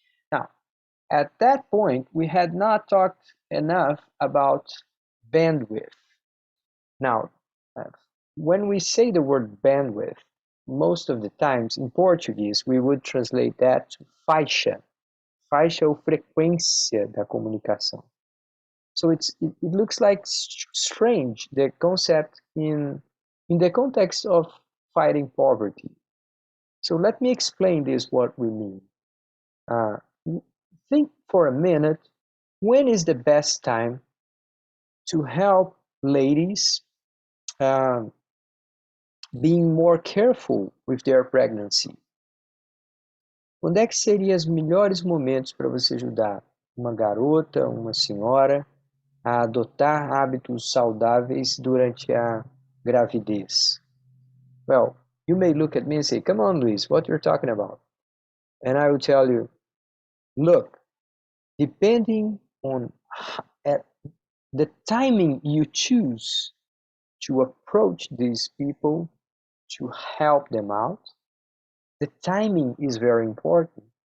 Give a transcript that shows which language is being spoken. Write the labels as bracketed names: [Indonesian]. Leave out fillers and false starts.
[English] Now, at that point, we had not talked enough about bandwidth. Now, when we say the word bandwidth, most of the times in Portuguese, we would translate that to faixa. [Portuguese] Faixa ou frequência da comunicação. [English] So it looks like strange, the concept in the context of fighting poverty. So let me explain this, what we mean. Uh, think for a minute, when is the best time to help ladies um, being more careful with their pregnancy? [Portuguese] Quando é que seriam os melhores momentos para você ajudar uma garota, uma senhora a adotar hábitos saudáveis durante a gravidez? [English] Well, you may look at me and say, come on, Luis, what you're talking about? And I will tell you, look, depending on the timing you choose to approach these people to help them out, the timing is very important.